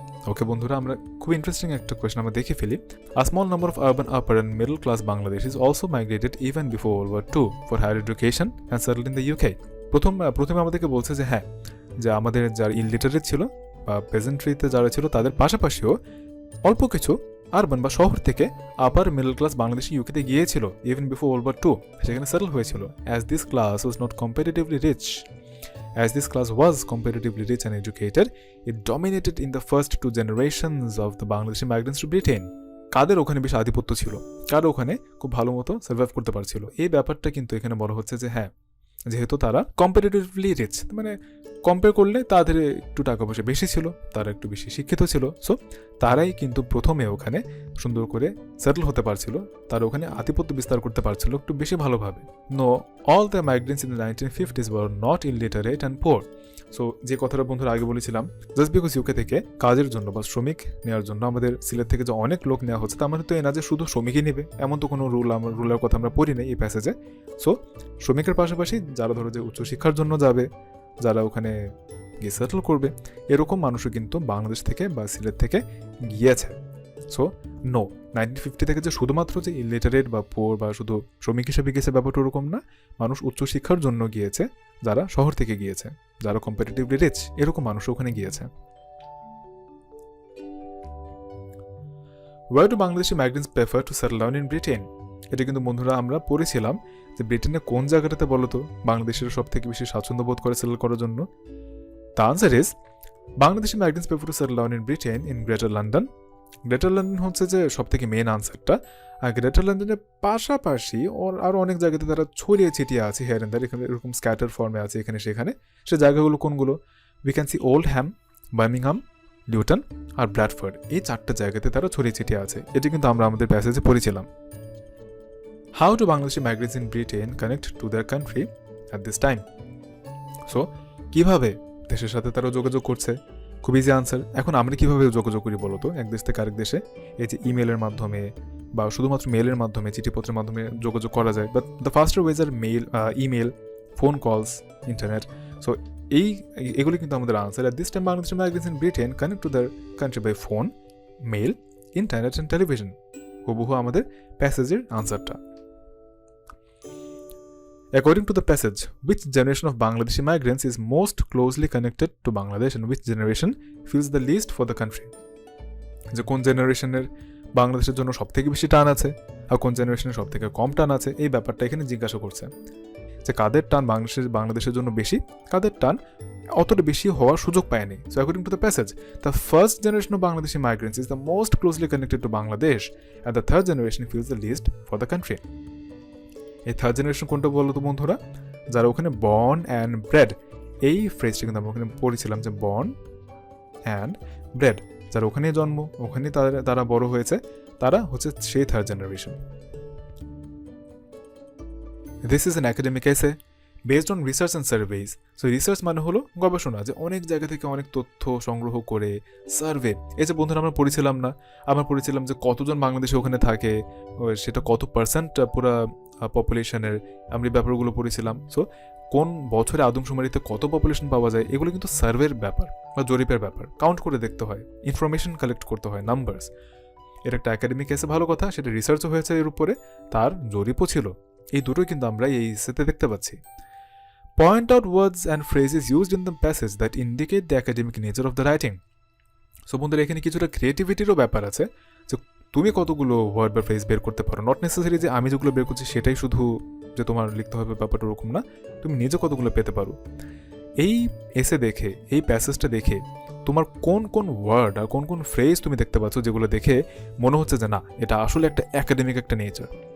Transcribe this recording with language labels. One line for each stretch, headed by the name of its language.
Bangla: ওকে বন্ধুরা, আমরা খুব ইন্টারেস্টিং একটা কোয়েশ্চেন আমরা দেখে ফেলি।
English: A small number of urban upper and middle class Bangladeshis also migrated even before World War II for higher education and settled in the UK.
Bangla: প্রথমে আমাদেরকে বলছে যে হ্যাঁ, যে আমাদের যারা ইলিটারেট ছিল বা পেজেন্ট্রিতে যারা ছিল তাদের পাশাপাশিও অল্প কিছু আরবান বা শহর থেকে আপার মিডল ক্লাস বাংলাদেশি ইউকেতে গিয়েছিল even before world war two, সেখানে সেটেল হয়েছিল।
English: As this class was not comparatively rich, As this class was comparatively rich and educated, it dominated in the first 2 generations of the Bangladeshi migrants to Britain.
Bangla: কাদের ওখানে বেশি আধিপত্য ছিল, কারা ওখানে খুব ভালো মতো সার্ভাইভ করতে পারছিল, এই ব্যাপারটা কিন্তু এখানে বলা হচ্ছে যে হ্যাঁ, যেহেতু তারা কম্পারেটিভলি রিচ, মানে কম্পেয়ার করলে তাদের একটু টাকা পয়সা বেশি ছিল, তারা একটু বেশি শিক্ষিত ছিল, সো তারাই কিন্তু প্রথমে ওখানে সুন্দর করে সেটেল হতে পারছিল, তারা ওখানে আধিপত্য বিস্তার করতে পারছিল একটু বেশি ভালোভাবে।
English: No, all the migrants in the 1950s were not illiterate and poor.
Bangla: So যে কথাটা বন্ধুরা আগে বলেছিলাম, জাস্ট বিকজ ইউকে থেকে কাজের জন্য বা শ্রমিক নেওয়ার জন্য আমাদের সিলেট থেকে যে অনেক লোক নেওয়া হচ্ছে, তার মানে তো এনা যে শুধু শ্রমিকই নেবে এমন তো কোনো রুলের কথা আমরা পড়ি নাই এই প্যাসেজে। সো শ্রমিকের পাশাপাশি যারা ধরো যে উচ্চশিক্ষার জন্য যাবে, যারা ওখানে গিয়ে সেটেল করবে, এরকম মানুষও কিন্তু বাংলাদেশ থেকে বা সিলেট থেকে গিয়েছে। সো নো, 1950 থেকে যে শুধুমাত্র যে ইলিটারেট বা পোর বা শুধু শ্রমিক হিসেবে গিয়েছে ব্যাপারটা ওরকম না, মানুষ উচ্চশিক্ষার জন্য গিয়েছে, যারা শহর থেকে গিয়েছে, যারা কম্পারেটিভলি রিচ, এরকম মানুষ ওখানে গিয়েছে।
English: Why do Bangladeshi migrants prefer to settle down in Britain?
Bangla: এটা কিন্তু বন্ধুরা আমরা পড়েছিলাম যে ব্রিটেনে কোন জায়গাটাতে বলতো বাংলাদেশের সব থেকে বেশি স্বাচ্ছন্দ্য বোধ করে সেটেল করার জন্য।
English: The answer is Bangladeshi migrants prefer to settle down in Britain in greater London.
Bangla: Greater London হচ্ছে যে সব থেকে মেন আনসারটা, আর গ্রেটার লন্ডনের পাশাপাশি আরও অনেক জায়গাতে তারা ছড়িয়ে ছিটিয়ে আছে,
English: here and there,
Bangla: এখানে এরকম স্ক্যাটার ফর্মে আছে এখানে সেখানে। সে জায়গাগুলো কোনগুলো?
English: we can see
Bangla: old Ham, Birmingham, Lytton আর Bradford, এই 4টা জায়গাতে তারা ছড়িয়ে ছিটিয়ে আছে। এটি কিন্তু আমরা আমাদের প্যাসেজে পড়েছিলাম।
English: How do Bangladeshi migrants in Britain connect to their country at this time?
Bangla: So, কিভাবে দেশের সাথে তারা যোগাযোগ করছে? খুব ইজি আনসার। এখন আমরা কিভাবে যোগাযোগ করি বলতো এক দেশ থেকে আরেক দেশে? এই যে ইমেলের মাধ্যমে বা শুধুমাত্র মেলের মাধ্যমে, চিঠিপত্রের মাধ্যমে যোগাযোগ করা যায়,
English: But the faster ways are email, phone calls, internet.
Bangla: So এগুলি কিন্তু আমাদের answer.
English: At this time, Bangladeshi migrants in Britain connect to their country by phone, mail, internet and television.
Bangla: হুবহু আমাদের প্যাসেজের আনসারটা।
English: According to the passage, which generation of Bangladeshi migrants is most closely connected to Bangladesh and which generation feels the least for the country?
Bangla: যে কোন জেনারেশনের বাংলাদেশের জন্য সব থেকে বেশি টান আছে আর কোন জেনারেশনের সব থেকে কম টান আছে, এই ব্যাপারটা এখানে জিজ্ঞাসা করছে যে কাদের টান বাংলাদেশের জন্য বেশি, কাদের টান অতটা বেশি হওয়ার সুযোগ পায়নি।
English: So according to the passage, the first generation of Bangladeshi migrants is the most closely connected to Bangladesh and the third generation feels the least for the country.
Bangla: এই থার্ড জেনারেশন কোনটা বলো তো বন্ধুরা? যারা ওখানে
English: born and bred,
Bangla: এই ফ্রেজটা কিন্তু আমরা ওখানে পড়েছিলাম যে বর্ন অ্যান্ড ব্রেড, যারা ওখানে জন্ম, ওখানে তারা বড় হয়েছে, তারা হচ্ছে সেই third generation.
English: This is an academic essay based on research and surveys.
Bangla: So research মানে হলো গবেষণা, যে অনেক জায়গা থেকে অনেক তথ্য সংগ্রহ করে সার্ভে। এই যে বন্ধুরা আমরা পড়েছিলাম যে কতজন বাংলাদেশে ওখানে থাকে, সেটা কত পার্সেন্ট পুরো পপুলেশনের, আমরা এই ব্যাপারগুলো পড়েছিলাম। সো কোন বছরে আদমশুমারিতে কত পপুলেশন পাওয়া যায়, এগুলো কিন্তু সার্ভের ব্যাপার বা জরিপের ব্যাপার। কাউন্ট করে দেখতে হয়, ইনফরমেশন কালেক্ট করতে হয়, নাম্বারস। এটা একটা একাডেমিক এসে, ভালো কথা, সেটা রিসার্চও হয়েছে এর উপরে, তার জরিপও ছিল। এই দুটোই কিন্তু আমরা এই এসেতে দেখতে পাচ্ছি।
English: Point out words and phrases used in the passage that indicate the academic nature of the writing.
Bangla: So বন্ধুরা এখানে কিছুটা ক্রিয়েটিভিটিরও ব্যাপার আছে, যে তুমি কতগুলো ওয়ার্ড বা ফ্রেজ বের করতে পারো।
English: not necessary
Bangla: যে আমি যেগুলো বের করছি সেটাই শুধু যে তোমার লিখতে হবে, ব্যাপারটা ওরকম না, তুমি নিজে কতগুলো পেতে পারো। এই এসে দেখে, এই প্যাসেজটা দেখে তোমার কোন কোন ওয়ার্ড আর কোন কোন ফ্রেজ তুমি দেখতে পাচ্ছ যেগুলো দেখে মনে হচ্ছে যে না, এটা আসলে একটা একাডেমিক একটা নেচার।